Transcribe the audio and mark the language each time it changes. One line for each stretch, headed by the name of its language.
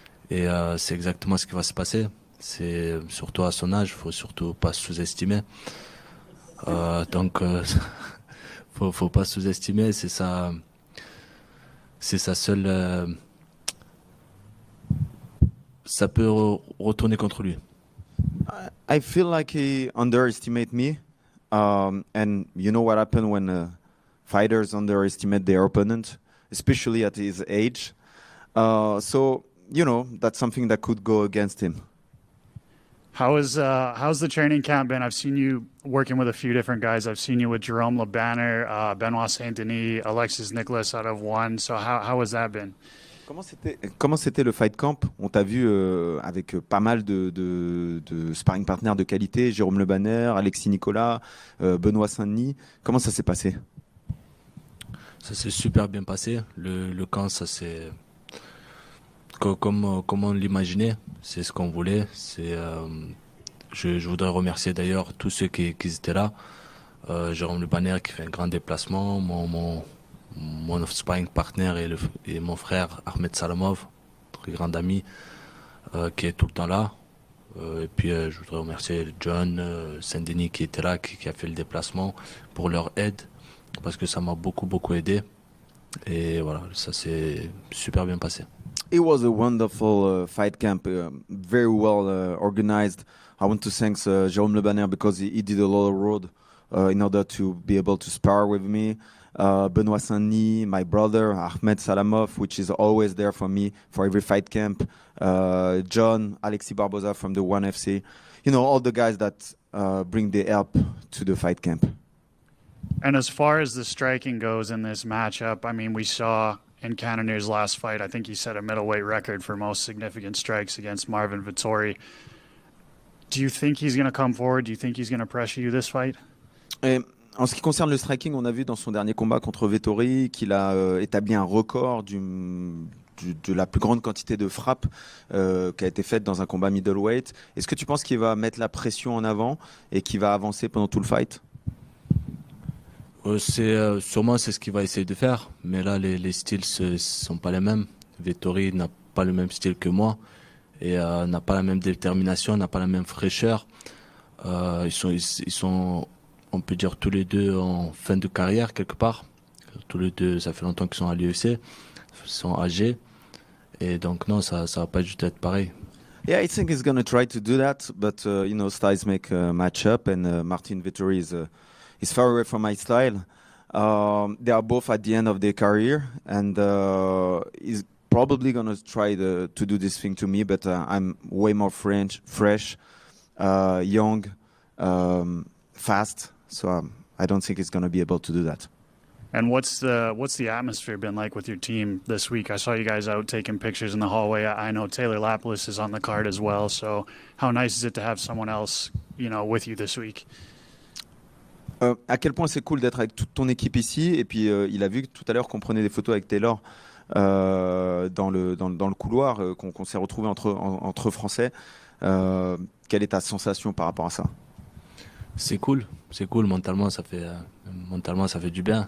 French: Et c'est exactement ce qui va se passer. C'est surtout à son âge, il faut surtout pas sous-estimer. Donc, faut pas sous-estimer, c'est sa seule. Ça peut retourner contre lui.
English: I feel like he underestimated me, and you know what happened when fighters underestimate their opponent, especially at his age. So you know that's something that could go against him. How's the training camp been? I've seen you working with a few different guys. I've seen you with Jerome LeBanner, Benoit Saint-Denis, Alexis Nicholas out of one. So how has that been?
French: Comment c'était le fight camp? On t'a vu avec pas mal de sparring partners de qualité, Jérôme Le Banner, Alexis Nicolas, Benoît Saint-Denis. Comment ça s'est passé? Ça s'est super bien passé. Le camp, ça s'est comme on l'imaginait. C'est ce qu'on voulait. Je voudrais remercier d'ailleurs tous ceux qui étaient là. Jérôme Le Banner qui fait un grand déplacement, mon sparring partner et mon frère Ahmed Salamov, très grand ami, qui est tout le temps là. Et puis je voudrais remercier John, Saint-Denis qui était là, qui a fait le déplacement pour leur aide, parce que ça m'a beaucoup aidé. Et voilà, ça s'est super bien passé.
English: It was a wonderful fight camp, very well organized. I want to thank Jérôme Le Banner because he did a lot of road in order to be able to spar with me. Benoît Saint-Denis, my brother, Ahmed Salamov, which is always there for me for every fight camp. John, Alexis Barbosa from the ONE FC. You know, all the guys that bring the help to the fight camp. And as far as the striking goes in this matchup, I mean, we saw in Connonier's last fight, I think he set a middleweight record for most significant strikes against Marvin Vettori. Do you think he's going to come forward? Do you think he's going to pressure you this fight?
French: Et en ce qui concerne le striking, on a vu dans son dernier combat contre Vettori qu'il a établi un record de la plus grande quantité de frappes qui a été faite dans un combat middleweight. Est-ce que tu penses qu'il va mettre la pression en avant et qu'il va avancer pendant tout le fight? Sûrement c'est ce qu'il va essayer de faire, mais là les styles sont pas les mêmes. Vettori n'a pas le même style que moi et n'a pas la même détermination, n'a pas la même fraîcheur. Ils sont, on peut dire, tous les deux en fin de carrière quelque part. Tous les deux, ça fait longtemps qu'ils sont à l'UFC, ils sont âgés, et donc non, ça va pas juste être pareil.
English: Yeah, I think he's going to try to do that, but you know, styles make a match up, and Martin Vettori is far away from my style. They are both at the end of their career, and he's probably going to try to do this thing to me, but I'm way more fresh, young, fast, so I don't think he's going to be able to do that. And what's the atmosphere been like with your team this week? I saw you guys out taking pictures in the hallway. I know Taylor Laplis is on the card as well, so how nice is it to have someone else, you know, with you this week?
French: À quel point c'est cool d'être avec toute ton équipe ici, et puis il a vu tout à l'heure qu'on prenait des photos avec Taylor dans le couloir, qu'on s'est retrouvés entre Français. Quelle est ta sensation par rapport à ça? C'est cool mentalement, ça fait du bien.